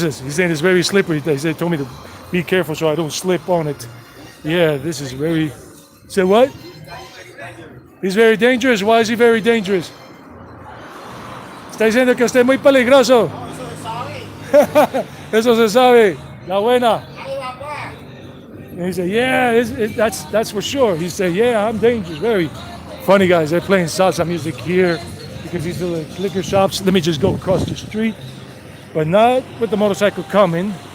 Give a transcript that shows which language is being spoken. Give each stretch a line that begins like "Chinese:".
English: He's saying it's very slippery. They told me to be careful so I don't slip on it. Yeah, this is very. Say what? He's very dangerous. Why is he very dangerous?
Spanish: Está diciendo que usted es muy peligroso. Eso se sabe. La buena.
English: And he said, yeah, that's for sure. He said, yeah, I'm dangerous. Very funny guys. They're playing salsa music here because these are the liquor shops. Let me just go across the street, but not with the motorcycle coming.